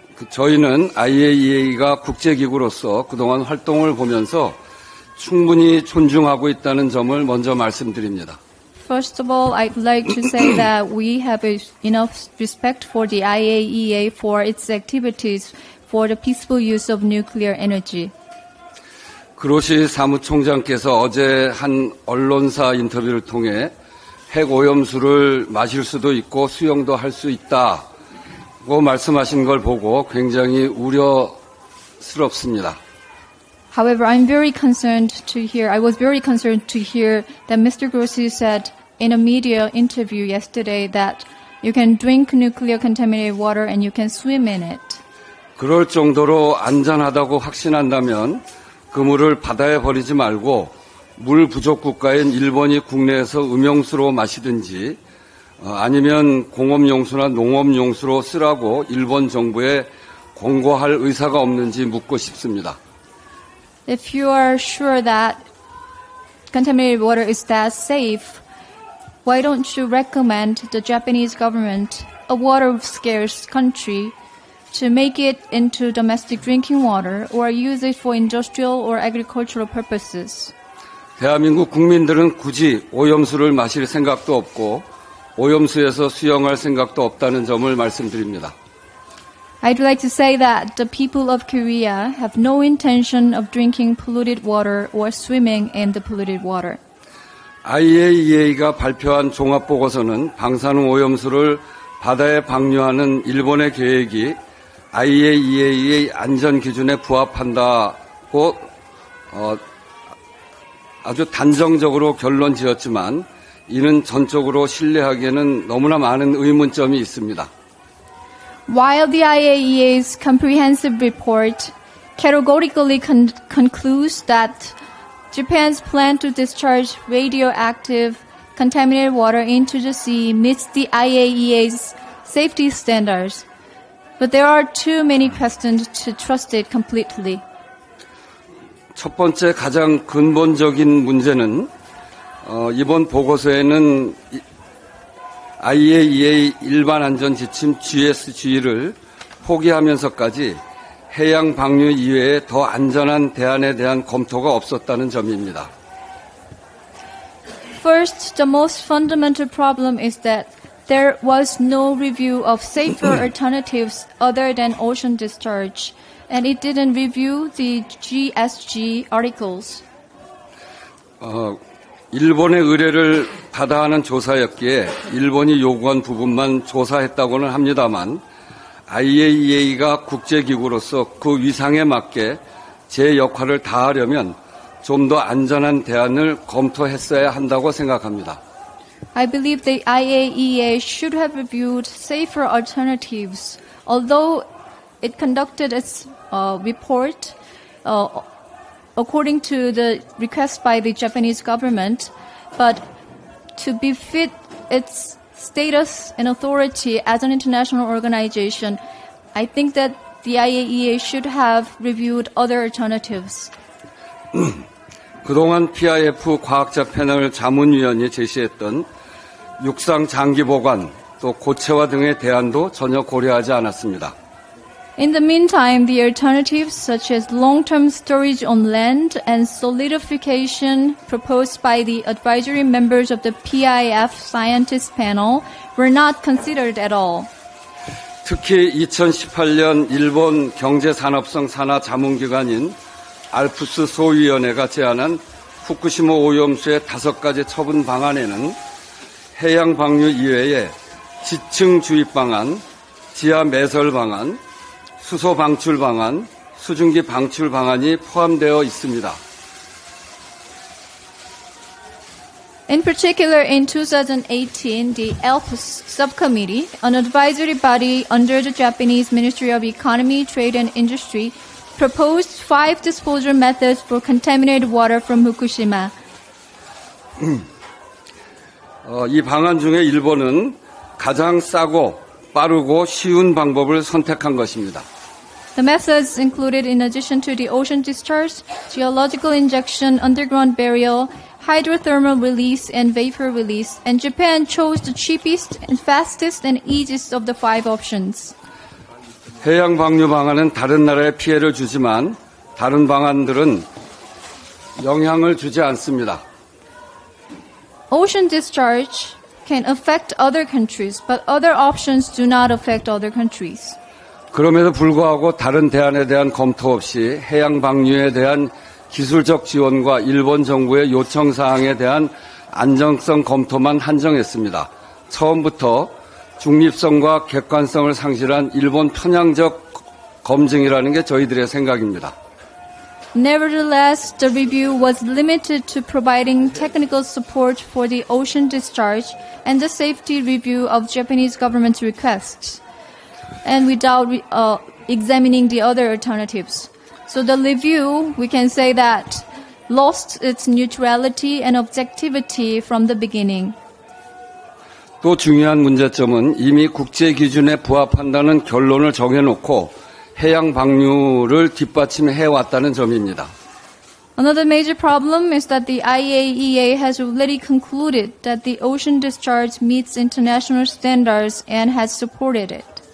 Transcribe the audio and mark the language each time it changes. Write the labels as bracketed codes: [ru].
[ko] 저희는 IAEA가 국제기구로서 그동안 활동을 보면서 충분히 존중하고 있다는 점을 먼저 말씀드립니다. [en] First of all, I'd like to say that we have enough respect for the IAEA for its activities for the peaceful use of nuclear energy. [ko] 그로시 사무총장께서 어제 한 언론사 인터뷰를 통해 핵 오염수를 마실 수도 있고 수용도 할 수 있다고 말씀하신 걸 보고 굉장히 우려스럽습니다. [en] However, I was very concerned to hear that Mr. Grossi said in a media interview yesterday that you can drink nuclear contaminated water and you can swim in it. [ko] 그럴 정도로 안전하다고 확신한다면 그 물을 바다에 버리지 말고 물 부족 국가인 일본이 국내에서 음용수로 마시든지 아니면 공업용수나 농업용수로 쓰라고 일본 정부에 권고할 의사가 없는지 묻고 싶습니다. [en] If you are sure that contaminated water is that safe, why don't you recommend the Japanese government, a water-scarce country, to make it into domestic drinking water or use it for industrial or agricultural purposes? [ko] 대한민국 국민들은 굳이 오염수를 마실 생각도 없고 오염수에서 수영할 생각도 없다는 점을 말씀드립니다. [en] I'd like to say that the people of Korea have no intention of drinking polluted water or swimming in the polluted water. [ko] IAEA가 발표한 종합보고서는 방사능 오염수를 바다에 방류하는 일본의 계획이 IAEA의 안전 기준에 부합한다고 아주 단정적으로 결론 지었지만 이는 전적으로 신뢰하기에는 너무나 많은 의문점이 있습니다. [en] While the IAEA's comprehensive report categorically concludes that Japan's plan to discharge radioactive contaminated water into the sea meets the IAEA's safety standards, but there are too many questions to trust it completely. [ko] 첫 번째 가장 근본적인 문제는 이번 보고서에는 IAEA 일반 안전 지침 GSG를 포기하면서까지 해양 방류 이외에 더 안전한 대안에 대한 검토가 없었다는 점입니다. [en] First, the most fundamental problem is that there was no review of safer alternatives other than ocean discharge, and it didn't review the GSG articles. [ko] 일본의 의뢰를 받아 하는 조사였기에 일본이 요구한 부분만 조사했다고는 합니다만 IAEA가 국제기구로서 그 위상에 맞게 제 역할을 다하려면 좀 더 안전한 대안을 검토했어야 한다고 생각합니다. [en] I believe the IAEA should have reviewed safer alternatives. Although it conducted its report according to the request by the Japanese government, but to befit its status and authority as an international organization, I think that the IAEA should have reviewed other alternatives. [ko] 그동안 PIF 과학자 패널 자문위원이 제시했던 육상 장기 보관, 또 고체화 등의 대안도 전혀 고려하지 않았습니다. [en] In the meantime, the alternatives such as long-term storage on land and solidification proposed by the advisory members of the PIF scientist panel were not considered at all. [ko] 특히 2018년 일본 경제산업성 산하 자문기관인 알프스 소위원회가 제안한 후쿠시마 오염수의 5가지 처분 방안에는 해양 방류 이외에 지층 주입 방안, 지하 매설 방안, 수소 방출 방안, 수증기 방출 방안이 포함되어 있습니다. [en] In particular, in 2018, the ALPS subcommittee, an advisory body under the Japanese Ministry of Economy, Trade and Industry, proposed 5 disposal methods for contaminated water from Fukushima. [ko] 이 방안 중에 일본은 가장 싸고 빠르고 쉬운 방법을 선택한 것입니다. [en] The methods included, in addition to the ocean discharge, geological injection, underground burial, hydrothermal release, and vapor release, and Japan chose the cheapest and fastest and easiest of the 5 options. [ko] 해양 방류 방안은 다른 나라에 피해를 주지만 다른 방안들은 영향을 주지 않습니다. [en] Ocean discharge can affect other countries, but other options do not affect other countries. [ko] 그럼에도 불구하고 다른 대안에 대한 검토 없이 해양 방류에 대한 기술적 지원과 일본 정부의 요청 사항에 대한 안정성 검토만 한정했습니다. 처음부터 중립성과 객관성을 상실한 일본 편향적 검증이라는 게 저희들의 생각입니다. [en] Nevertheless, the review was limited to providing technical support for the ocean discharge and the safety review of Japanese government's requests, and without examining the other alternatives. So the review, we can say that, lost its neutrality and objectivity from the beginning. [ko] 또 중요한 문제점은 이미 국제 기준에 부합한다는 결론을 정해놓고 해양 방류를 뒷받침해 왔다는 점입니다. [en] Another major problem is that the IAEA has already concluded that the ocean discharge meets international standards and has supported it.